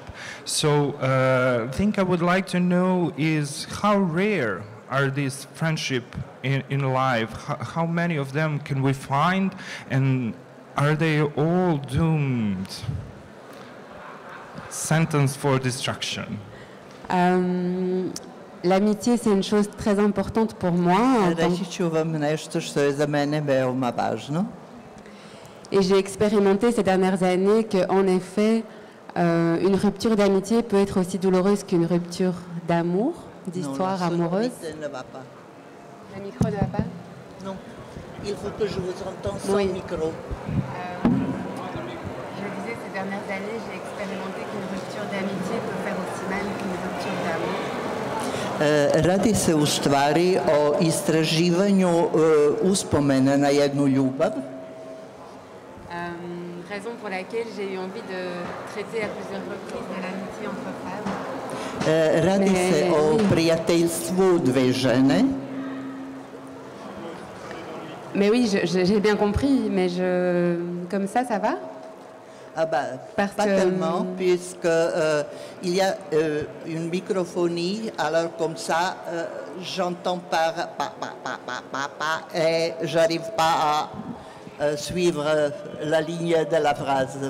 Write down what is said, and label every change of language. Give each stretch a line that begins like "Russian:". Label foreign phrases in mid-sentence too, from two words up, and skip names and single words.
English: So, the thing I would like to know is how rare are these friendship in life? How many of them can we find, and are they all doomed? Sentence for destruction.
French: L'amitié, c'est une chose très importante pour moi.
Serbian: Reći ću vam nešto što je za mene veoma važno.
French: Et j'ai expérimenté ces dernières années qu'en effet, une rupture d'amitié peut être aussi douloureuse qu'une rupture d'amour, d'histoire amoureuse. Le micro ne va pas? Non, il faut que je vous entende sans micro. Je disais, ces dernières années, j'ai expérimenté qu'une rupture d'amitié peut faire aussi mal qu'une rupture d'amour.
Serbian: Radi se u stvari o istraživanju uspomena na jednu ljubav.
French: Raison pour laquelle j'ai eu envie de traiter à plusieurs reprises de l'amitié entre femmes.
Serbian: Radi se o prijateljstvu dve žene.
French: Mais oui, j'ai bien compris, mais comme ça va? Ah bah, pas tellement, puisqu'il y a une microphonie, alors comme ça, j'entends par et j'arrive pas à suivre la ligne de la phrase.